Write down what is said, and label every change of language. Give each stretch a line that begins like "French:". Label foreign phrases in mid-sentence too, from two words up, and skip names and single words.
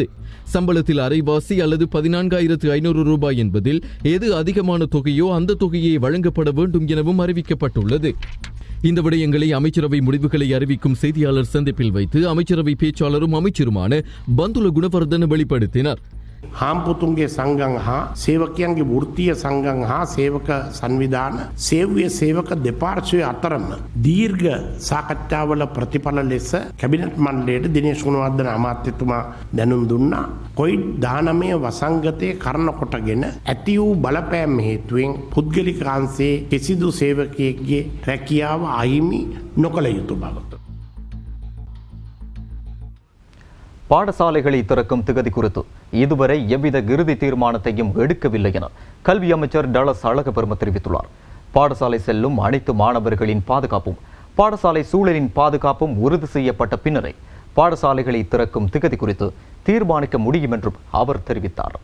Tamil: சம்பளத்தில் அரைவாசி அல்லது 14,500 ரூபாய் என்பதில் எது அதிகமான தொகையோ அந்த தொகையை வழங்கப்பட வேண்டும் எனவும் அறிவிக்கப்பட்டுள்ளது. இந்த விடயங்களை அமைச்சரவை முடிவுகளை அறிவிக்கும் செய்தியாளர் சந்திப்பில் வைத்து அமைச்சரவை பேச்சாளரும் அமைச்சருமான பந்துல குணவர்தன வெளிப்படுத்தினார்.
Sinhala: හාම්පුතුන්ගේ සංගම් හා සේවකයන්ගේ වෘත්තීය සංගම් හා සේවක සංවිධාන සේව්‍ය සේවක දෙපාර්ශ්වය අතරම දීර්ඝ සාකච්ඡාවල ප්‍රතිඵල ලෙස කැබිනට් මණ්ඩලයට දිනේෂ් ගුණවර්ධන අමාත්‍යතුමා දැනුම් දුන්නා. කොවිඩ්-19 වසංගතයේ කරන කොටගෙන ඇති වූ බලපෑම් හේතුවෙන් පුද්ගලික අංශයේ කිසිදු සේවකයෙක්ගේ රැකියාව අහිමි නොකළ යුතු බව.
Tamil: பாடசாலைகளை திறக்கும் திகதி குறித்து இதுவரை எவ்வித இறுதி தீர்மானத்தையும் எடுக்கவில்லை என கல்வி அமைச்சர் டலஸ் அழகபெரும தெரிவித்துள்ளார். பாடசாலை செல்லும் அனைத்து மாணவர்களின் பாதுகாப்பும் பாடசாலை சூழலின் பாதுகாப்பும் உறுதி செய்யப்பட்ட பின்னரே பாடசாலைகளை திறக்கும் திகதி குறித்து தீர்மானிக்க முடியும் என்றும் அவர் தெரிவித்தார்.